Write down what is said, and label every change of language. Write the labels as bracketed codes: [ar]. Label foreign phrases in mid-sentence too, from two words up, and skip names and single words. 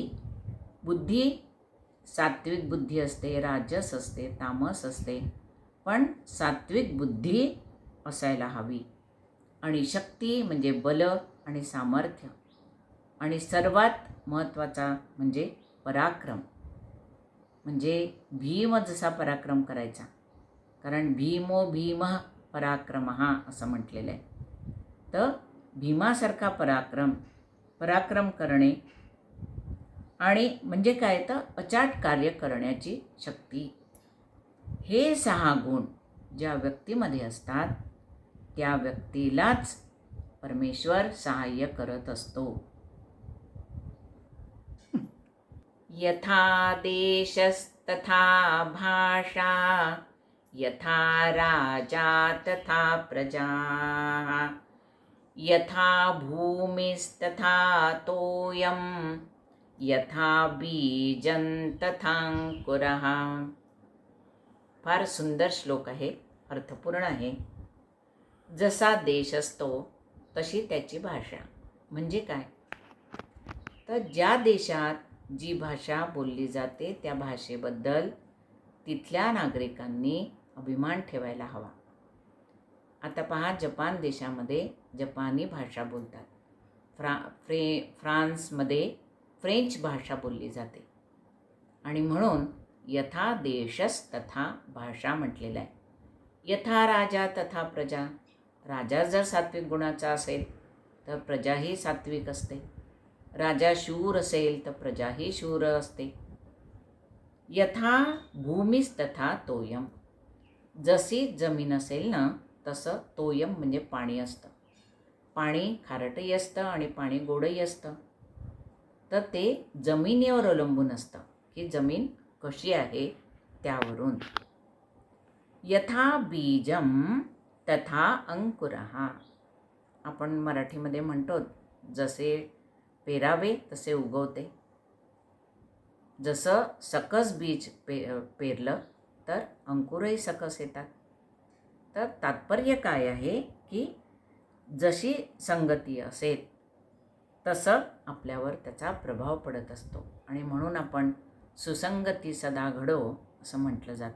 [mr] बुद्धी सात्विक बुद्धी असते, राजस असते, तामस असते, पण सात्विक बुद्धी असायला हवी. आणि शक्ती म्हणजे बल आणि सामर्थ्य. आणि सर्वात महत्त्वाचा म्हणजे पराक्रम, म्हणजे भीम जसा पराक्रम करायचा, कारण [sa] भीमो भीमः पराक्रमः [mr] असं म्हटलेलं आहे. तर भीमासारखा पराक्रम करणे आणि म्हणजे काय तर अचाट कार्य करण्याची शक्ती. हे 6 गुण ज्या व्यक्तीमध्ये असतात त्या व्यक्तीलाच परमेश्वर सहाय्य करत असतो. [sa] यथा देशस्तथा भाषा, यथा राजा तथा प्रजा, यथा भूमिस्तथा तोयम, यथा बीजं तथांकुरः. [mr] फार सुंदर श्लोक आहे, अर्थपूर्ण आहे. जसा देश असतो तशी त्याची भाषा. म्हणजे काय तर ज्या देशात जी भाषा बोलली जाते त्या भाषेबद्दल तिथल्या नागरिकांनी अभिमान ठेवायला हवा. आता पहा, जपान देशामध्ये जपानी भाषा बोलतात. फ्रान्समध्ये फ्रेंच भाषा बोलली जाते आणि म्हणून [sa] यथा देशस्तथा भाषा [mr] म्हटलेलं आहे. [sa] यथा राजा तथा प्रजा. [mr] राजा जर सात्विक गुणाचा असेल तर प्रजाही सात्विक असते. राजा शूर असेल तर प्रजाही शूर असते. [sa] यथा भूमीस्तथा तोयम. [mr] जशी जमीन असेल ना तसं तोयम म्हणजे पाणी असतं. पाणी खारटही असतं आणि पाणी गोडही असतं. तर ते जमिनीवर अवलंबून असतं की जमीन कशी आहे त्यावरून. [sa] यथा बीजम तथा अंकुरः. [mr] आपण मराठीमध्ये म्हणतो जसे पेरावे तसे उगवते. जसं सकस बीज पेरलं तर अंकुरही सकस येतात. तर तात्पर्य काय आहे की जशी संगती असेल तसं आपल्यावर त्याचा प्रभाव पडत असतो आणि म्हणून आपण सुसंगती सदा घडो असं म्हटलं जातं.